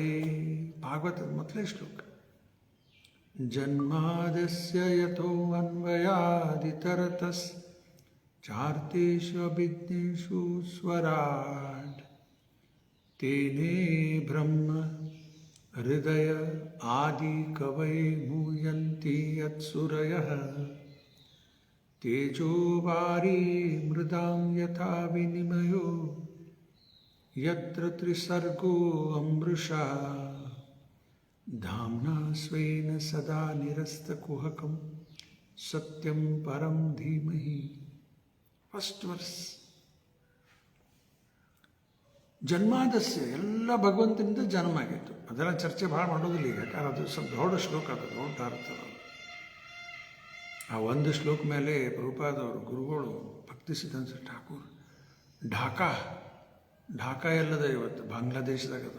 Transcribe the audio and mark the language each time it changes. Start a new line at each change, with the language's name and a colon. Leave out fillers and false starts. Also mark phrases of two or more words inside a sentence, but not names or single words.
Kannada: ಭಾಗವತದ ಮೊದಲೇ ಶ್ಲೋಕ.
Sanskrit: ಜನ್ಮಾದಸ್ಯ ಯಥೋ ಅನ್ವಯಾದಿತರತಸ್ ಚಾರ್ತೇಷು ಅಭಿಜ್ಞೇಷು ಸ್ವರಾಟ್ ತೇನೇ ಬ್ರಹ್ಮ ಹೃದಯ ಆದಿ ಕವೈ ಮೂಯಂತಿ ಯತ್ಸುರಯಃ ತೇಜೋ ವಾರಿ ಮೃದಾಂ ಯಥಾ ವಿನಿಮಯೋ ಯತ್ರ ತ್ರಿಸರ್ಗೋ ಅಮೃಷಾ ಧಾಮ್ನಾ ಸ್ವೇನ ಸದಾ ನಿರಸ್ತಕುಹಕಂ ಸತ್ಯಂ ಪರಂ ಧೀಮಹಿ.
English: first verse.
Kannada: ಜನ್ಮಾದಸ್ಯ, ಎಲ್ಲ ಭಗವಂತನಿಂದ ಜನ್ಮ ಆಗಿತ್ತು. ಅದೆಲ್ಲ ಚರ್ಚೆ ಭಾಳ ಮಾಡೋದಿಲ್ಲ ಈಗ, ಯಾಕಂದ್ರೆ ಅದು ಸ್ವಲ್ಪ ದೊಡ್ಡ ಶ್ಲೋಕ, ಅದು ದೊಡ್ಡ ಅರ್ಥ. ಆ ಒಂದು ಶ್ಲೋಕ ಮೇಲೆ ಪ್ರಭುಪಾದವರು ಗುರುಗಳು ಭಕ್ತಿ ಸಿದ್ಧಾಂತ ಠಾಕೂರ್ ಢಾಕಾ ಎಲ್ಲದ ಇವತ್ತು ಬಾಂಗ್ಲಾದೇಶದಾಗದ.